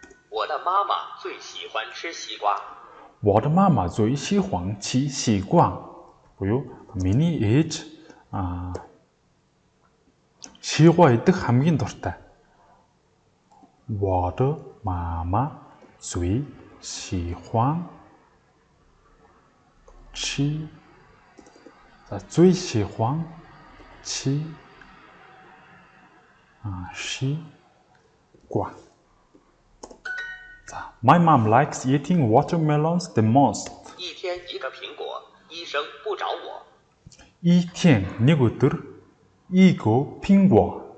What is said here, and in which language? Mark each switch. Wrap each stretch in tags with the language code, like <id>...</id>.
<zh>我的妈妈最喜欢吃西瓜. 我的妈妈最喜欢吃西瓜.</zh> <mn>буюу миний ээж 시과 идэх хамгийн дуртай.</mn> <zh>我的妈妈最喜欢吃最喜欢吃西瓜.</zh> <en>My mom likes eating watermelons the most.</en> <zh>一天1个苹果，医生不找我. 一天</zh> <mn>нэг өдөр</mn> <zh>1個蘋果.</zh>